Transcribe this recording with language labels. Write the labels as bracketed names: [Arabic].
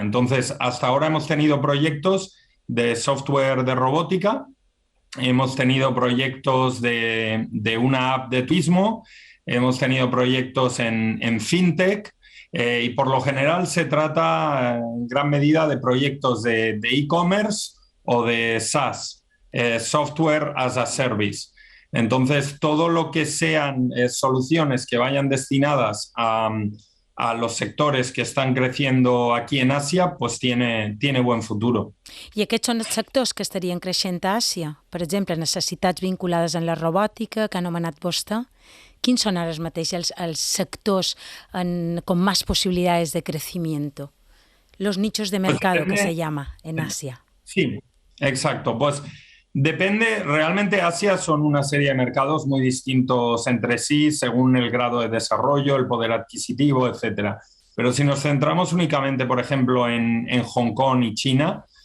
[Spanish] Entonces, hasta ahora hemos tenido proyectos de software de robótica, hemos tenido proyectos de una app de turismo, hemos tenido proyectos en fintech y por lo general se trata en gran medida de proyectos de e-commerce o de SaaS, Software as a Service. Entonces, todo lo que sean soluciones que vayan destinadas a los sectores que están creciendo aquí en Àsia, pues tiene buen futuro. [Catalan] I aquests són els sectors que estarien creixent a Àsia? Per exemple, necessitats vinculades en la robòtica, que ha anomenat vostè. Quins són ara mateix els sectors [Spanish] con más posibilidades de crecimiento? Los nichos de mercado que se llama en Asia. Sí, exacto. Pues depende, realmente Asia son una serie de mercados muy distintos entre sí según el grado de desarrollo, el poder adquisitivo, etcétera. Pero si nos centramos únicamente, por ejemplo, en Hong Kong y China,